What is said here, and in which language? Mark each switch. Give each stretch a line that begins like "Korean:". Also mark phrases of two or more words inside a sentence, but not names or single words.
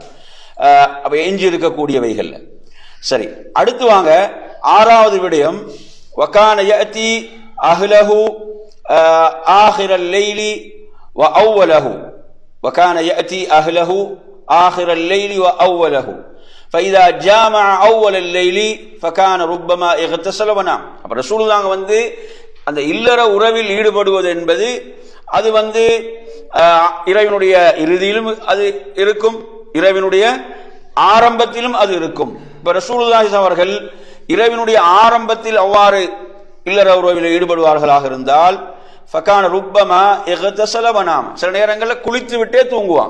Tamil: அப்ப எஞ்சி இருக்கக்கூடியவைகள். சரி, அடுத்து வாங்க ஆறாவது விடயம்
Arabic: وكان يأتي أهله آخر الليل و أوله. وكان يأتي أهله آخر الليل و أوله فإذا جامع أول الليل فكان ربما اغتسل ونام.
Tamil: அப்ப ரசூலுல்லாஹ் வந்து அந்த இல்லற உறவில் ஈடுபடுவது என்பது அது வந்து இறைவனுடைய இறுதியிலும் அது இருக்கும், இறைவனுடைய ஆரம்பத்திலும் அது இருக்கும். இப்ப ரசூலுல்லாஹி அவர்கள் இறைவனுடைய ஆரம்பத்தில் அவ்வாறு இல்லற உறவில் ஈடுபடுவார்களாக இருந்தால்
Arabic: فكان ربما اغتسل ونام
Tamil: சில நேரங்களில் குளித்து விட்டே தூங்குவாங்க.